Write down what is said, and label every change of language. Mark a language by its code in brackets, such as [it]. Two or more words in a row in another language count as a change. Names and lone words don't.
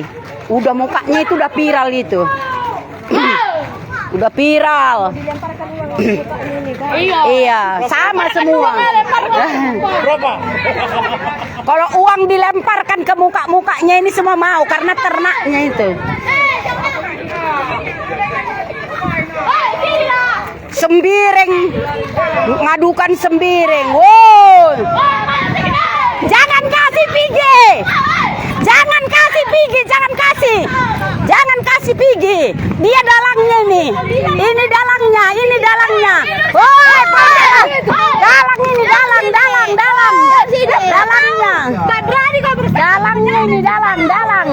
[id] Udah mukanya itu udah viral itu. Udah viral. Iya, sama semua. Kalau uang dilemparkan ke mukanya ini semua mau karena ternaknya itu. Sembiring, ngadukan sembiring. Woi, jangan kasih pigi, jangan kasih pigi. Dia dalangnya nih, ini dalangnya. Woi, dalang ini dalang.